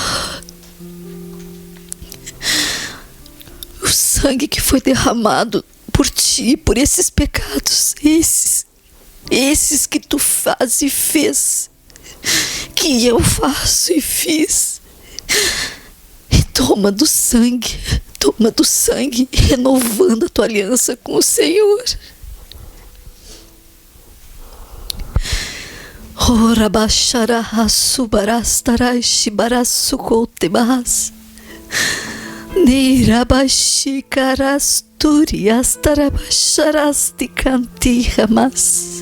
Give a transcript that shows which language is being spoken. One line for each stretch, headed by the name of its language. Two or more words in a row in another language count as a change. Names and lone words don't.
Portuguese: O sangue que foi derramado por ti, por esses pecados, esses que tu faz e fez, que eu faço e fiz. E toma do sangue, renovando a tua aliança com o Senhor. Ora basharahasu barastarashi barasukotebas. Nirabashi karasturias tarabasharasti kantihamas.